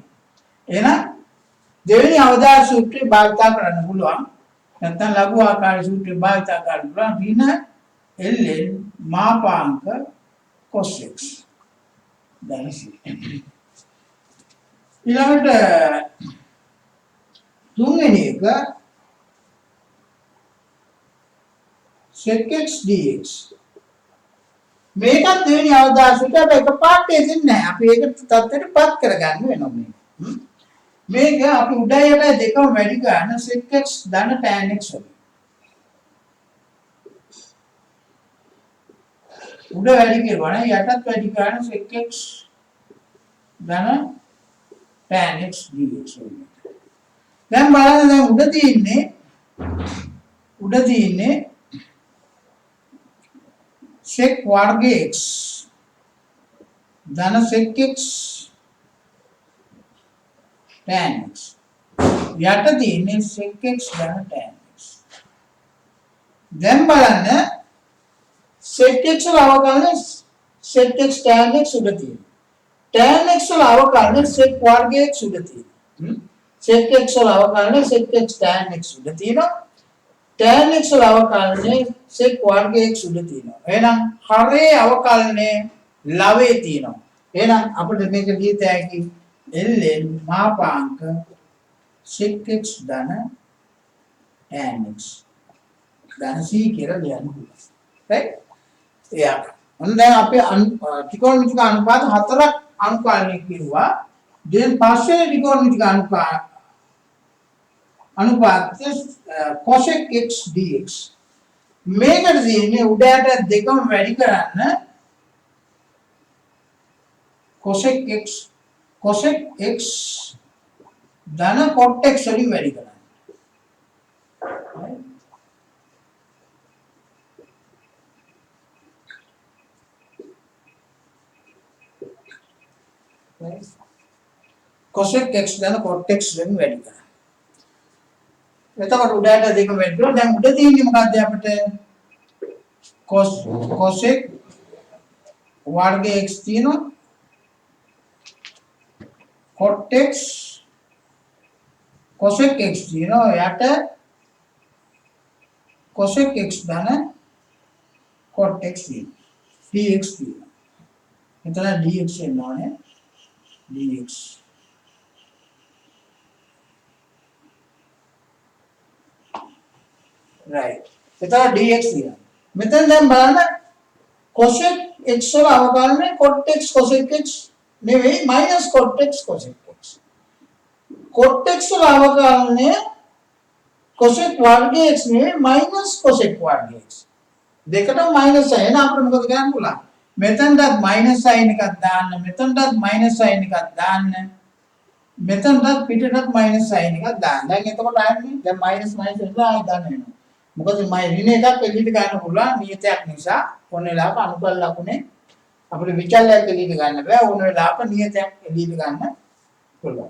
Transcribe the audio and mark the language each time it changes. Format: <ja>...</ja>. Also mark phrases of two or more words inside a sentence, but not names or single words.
<si>එහෙනම් දෙවෙනි අවදාය සූත්‍රය භාවිතා කරන්න පුළුවන්. නැත්නම් ලඝු ආකාර සූත්‍රය භාවිතා කරන්න පුළුවන්. ඍණ ln මාපාංක cos x දැන් ඊළඟට තුන්වෙනි එක sec x dx. මේකත් දෙවෙනි අවදාය සූත්‍රය එකපාරට එදින්නේ නැහැ. අපි ඒක තත්ත්වයටපත් කරගන්න වෙනවා මේක. මේක අපි උඩයි යටයි දෙකම වැඩි ගන්න sec x ධන tan x වලින්. උඩ වැඩි කරුවා නම් යටත් වැඩි ගන්න sec x ධන tan x dx වලින්. දැන් බලන්න දැන් උඩ තියෙන්නේ sec වර්ග x ධන sec x tan x. යට තියෙන්නේ sec x ධන tan x. දැන් බලන්න sec x වල අවකලනය sec x tan x උඩ තියෙනවා. tan x වල අවකලනය sec වර්ග x උඩ තියෙනවා. sec x වල අවකලනය sec x tan x උඩ තියෙනවා. tan x වල අවකලනය sec වර්ග x උඩ තියෙනවා. එහෙනම් හරේ අවකලනය ලවේ තියෙනවා. එහෙනම් අපිට මේක ලියත හැකි ln මාපාංක sec x ධන tan x ධන c කියලා ලියන්න පුළුවන්. right? එයා. ඔන්න දැන් අපේ ත්‍රිකෝණමිතික අනුපාත හතරක් අනුපාලනය කිව්වා. දැන් පස්සේ ත්‍රිකෝණමිතික අනුපාත cosec x dx මේකට තියෙන්නේ උඩට දෙකම වැඩි කරන්න cosec x ධන cot x වලින් වැඩි කරන්න. cosec x ධන cot x වලින් වැඩි කරන්න. එතකොට උඩට දෙක වැඩි කරලා දැන් උඩ තියෙන්නේ මොකද්ද අපිට cosec වර්ග x තියෙනවා cot x cosec x තියෙනවා යට cosec x ධන cot x තියෙනවා dx තියෙනවා. එතන dx එනවානේ dx right. එතන dx තියෙනවා. මෙතන දැන් බලන්න cosec x වල අවකලනය cot x cosec x නෙවෙයි minus cot x cosec x. cot x වල අවකලනය cosec වර්ග x නෙවෙයි minus cosec වර්ග x. දෙකටම minus එක. එහෙනම් අපිට මොකද කරන්න පුළුවන්? මෙතනටත්</si> <en>minus sign</en> <si>එකක් දාන්න, මෙතනටත්</si> <en>minus sign</en> <si>එකක් දාන්න. මෙතනටත් පිටටත්</si> <en>minus sign</en> <si>එකක් දාන්න. දැන් එතකොට ආන්නේ දැන් minus එනවා ආයෙ දාන්න වෙනවා. මොකද මම ඍණ එකක් එළියට ගන්න පුළුවන් නියතයක් නිසා ඕන වෙලාවක අනුකල් ලකුණේ අපිට විචල්යක් එළියට ගන්න බෑ ඕන වෙලාවක නියතයක් එළියට ගන්න පුළුවන්.</si>